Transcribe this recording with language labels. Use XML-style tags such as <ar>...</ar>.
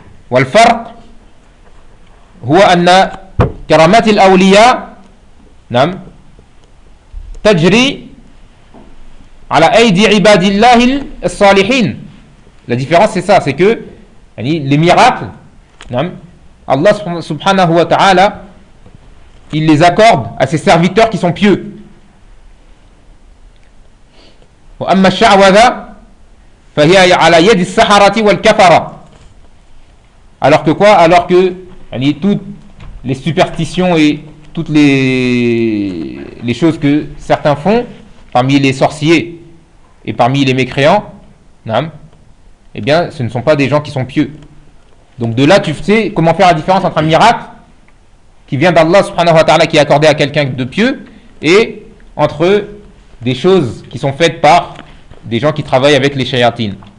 <ar>Wal farq huwa anna karamat al awliya nam تجري على أيدي عباد الله الصالحين.</ar> <fr>La différence c'est ça, c'est que les miracles, Allah subhanahu wa ta'ala, il les accorde à ses serviteurs qui sont pieux.</fr> <ar>وأما الشعوذة فهي على يد السحرة والكفرة.</ar> <fr>Alors que quoi? Alors que toutes les superstitions et toutes les choses que certains font parmi les sorciers et parmi les mécréants, eh bien, ce ne sont pas des gens qui sont pieux. Donc de là, tu sais comment faire la différence entre un miracle qui vient d'Allah subhanahu wa ta'ala, qui est accordé à quelqu'un de pieux, et entre des choses qui sont faites par des gens qui travaillent avec les shayatines.</fr>